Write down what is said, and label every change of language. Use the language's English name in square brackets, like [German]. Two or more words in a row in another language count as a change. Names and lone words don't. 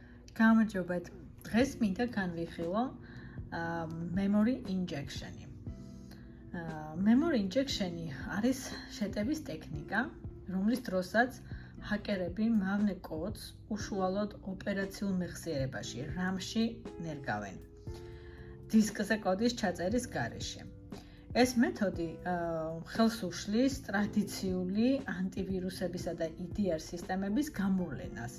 [Georgian] გამარჯობათ. დღეს მინდა განვიხილო [English] memory injection-ი. Memory injection-ი [Georgian] არის შეტევის ტექნიკა, რომლის დროსაც ჰაკერები მავნე კოდს უშუალოდ ოპერაციულ მეხსიერებაში, RAM-ში ნერგავენ. დისკზე კოდის ჩაწერის გარეშე. ეს მეთოდი ხელს უშლის ტრადიციული ანტივირუსებისა და EDR სისტემების გამოვლენას.